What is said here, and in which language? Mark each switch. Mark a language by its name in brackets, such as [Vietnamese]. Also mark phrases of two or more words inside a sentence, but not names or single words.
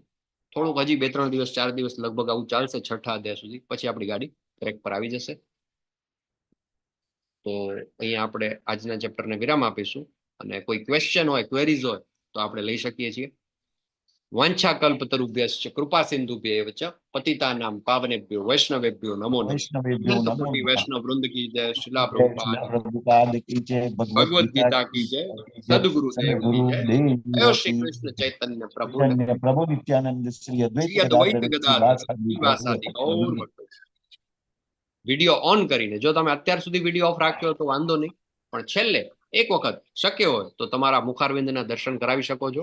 [Gujarati] થોડુંક હજી 2-3 દિવસ 4 દિવસ લગભગ આવું ચાલશે 6ઠા અધ્યાય સુધી, પછી આપણી ગાડી બ્રેક પર આવી જશે. તો અહીંયા આપણે આજના ચેપ્ટરને વિરામ આપીશું. અને કોઈ ક્વેશ્ચન હોય, ક્વેરીઝ હોય તો આપણે લઈ શકીએ છીએ. [Sanskrit] वांछाकल्पतरुभ्यश्च कृपा सिंधुभ्यैव च पतितानां पावनेभ्यो वैष्णवेभ्यो नमो नमः. वैष्णवेभ्यो नमो કોટી નમઃ. [Hindi] वैष्णव वृंद की जय. શિલા જય પ્રભુપાદ श्री प्रभुपाद की जय. भगवद गीता की जय. सदगुरुदेव की जय. જય શ્રી કૃષ્ણ ચૈતન્ય પ્રભુ ચૈતન્ય પ્રભુ નિત્યાનંદ શ્રી અદ્વૈત શ્રી અદ્વૈત ગદાધર ગદાધર શ્રીવાસાદિ ગૌર ભક્તો. [English] video on [Gujarati] કરીને, જો તમે અત્યાર સુધી [English] video off [Gujarati] રાખ્યો તો વાંધો નહીં, પણ છેલ્લે એક વખત શક્ય હોય તો તમારા મુખારવિંદના દર્શન કરાવી શકો છો.